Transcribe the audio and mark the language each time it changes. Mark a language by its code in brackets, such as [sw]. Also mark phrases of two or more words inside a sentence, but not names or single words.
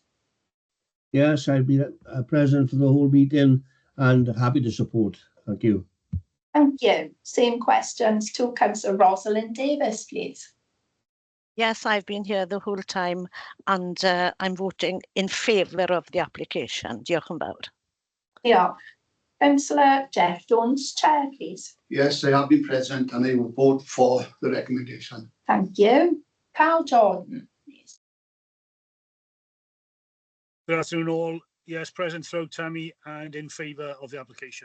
[en] Yes, I've been present for the whole meeting and happy to support. Thank you. Thank you. Same questions to Councillor Rosalind Davis, please. Yes, I've been here the whole time and I'm voting in favour of the application. [cy] Diolch yn fawr. [en] Yeah. Councillor Jeff Jones, Chair, please. Yes, I have been present and I will vote for the recommendation. Thank you. Carl Jordan, please. Good afternoon all. Yes, present throughout Tammy and in favour of the application.